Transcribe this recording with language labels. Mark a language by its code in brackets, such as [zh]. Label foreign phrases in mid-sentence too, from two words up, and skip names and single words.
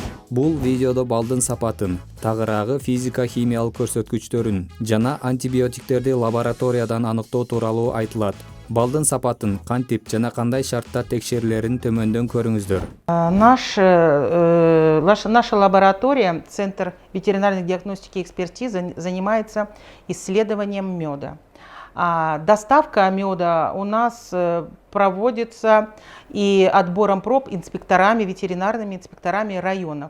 [ky] Бул видеодо балдын сапатын, тагыраагы физика-химиялык көрсөткүчтөрүн жана антибиотиктерди лабораториядан аныктоо тууралуу айтылат. Балдын сапатын кантип жана кандай шарттар текшерилерин төмөндөн көрүңүздөр. [ru] Наша лаборатория, Центр ветеринарной диагностики и экспертизы, занимается исследованием меда. Доставка меда у нас проводится и отбором проб инспекторами, ветеринарными инспекторами районов.